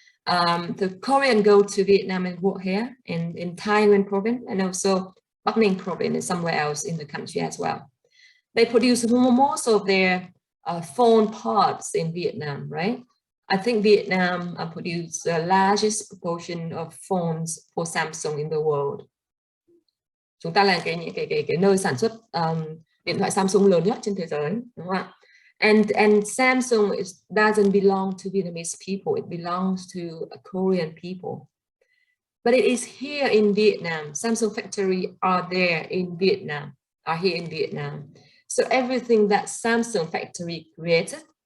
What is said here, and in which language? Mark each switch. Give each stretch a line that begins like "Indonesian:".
English: The Korean go to Vietnam and work here in Taiwan province and also Bắc Ninh province and somewhere else in the country as well. They produce most of their phone parts in Vietnam, right? I think Vietnam produces the largest proportion of phones for Samsung in the world.
Vietnamese: Chúng ta là cái nơi sản xuất điện thoại Samsung lớn nhất trên thế giới, đúng không ạ?
English: And Samsung doesn't belong to Vietnamese people, it belongs to Korean people. But it is here in Vietnam. Samsung factory are there in Vietnam, are here in Vietnam. So everything that Samsung factory created